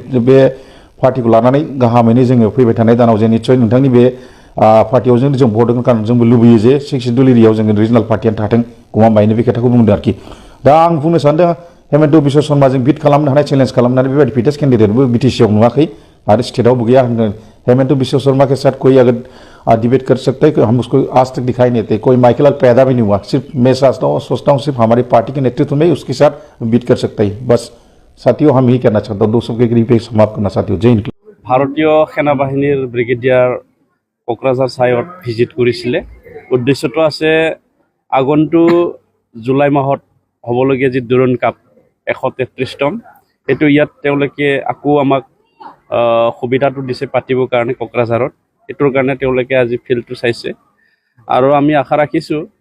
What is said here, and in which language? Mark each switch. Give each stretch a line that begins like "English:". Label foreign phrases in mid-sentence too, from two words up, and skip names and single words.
Bodo: बे पार्टिखौ लानानै गाहामैनो जोङो फैबाय थानाय दानाव जे निस्सय नोंथांनि बे पार्टियाव जों भट होगोन खारन जोंबो लुबैयो जे सिक्सिडुल एरियायाव जोङो रिजनाल पार्टियानो थाथों गमामायैनो बे खोथाखौ बुंदों आरोखि दा आं बुंनो सानदों हेमन्त बिश्व शर्माजों बिट खालामनो हानाय चेलेन्ज खालामनानै बेबायदि फिटेस्ट केन्डिडेटबो बिटिसिआव नुवाखै आरो स्टेटआवबो गैया होनदों
Hindi: हेमंत बिश्व शर्मा के साथ कोई अगर डिबेट कर सकते हैं हम उसको आज तक दिखाई नहीं देते कोई माइकल पैदा भी नहीं हुआ सिर्फ मैं सोचता हूँ सिर्फ हमारी पार्टी के नेतृत्व में उसके साथ बीट कर सकता है बस साथियों हम यही कहना चाहता हूँ दोस्तों के करीब समाप्त करना साथियों जय हिंद
Assamese: ভাৰতীয় সেনা বাহিনীৰ ব্ৰিগেডিয়াৰ কোকৰাঝাৰ চাইত ভিজিট কৰিছিলে উদ্দেশ্যটো আছে আগন্তুক জুলাই মাহত হ'বলগীয়া যি দুৰণ কাপ 133তম এইটো ইয়াত তেওঁলোকে আকৌ আমাক সুবিধাটো দিছে পাতিবৰ কাৰণে কোকৰাঝাৰত এটোৰ কাৰণে তেওঁলোকে আজি ফিল্ডটো চাইছে আৰু আমি আশা ৰাখিছোঁ